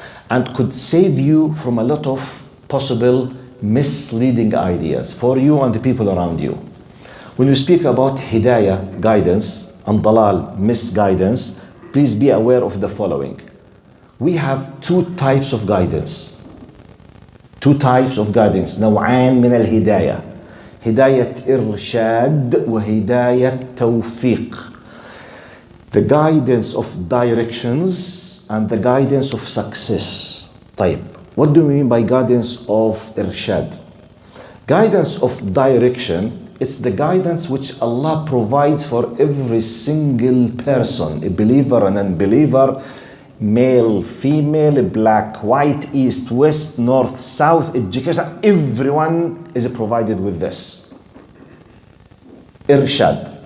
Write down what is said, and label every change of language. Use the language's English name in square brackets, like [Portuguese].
[English] And could save you from a lot of possible misleading ideas for you and the people around you. When you speak about hidayah, guidance, and dalal, misguidance, please be aware of the following. We have two types of guidance. Two types of guidance. [Arabic] نوعان من الهداية. هداية إرشاد وهداية توفيق. [English] The guidance of directions and the guidance of success. [Arabic] طيب, [English] what do we mean by guidance of irshad? Guidance of direction, it's the guidance which Allah provides for every single person, a believer and unbeliever, male, female, black, white, east, west, north, south, education, everyone is provided with this. Irshad.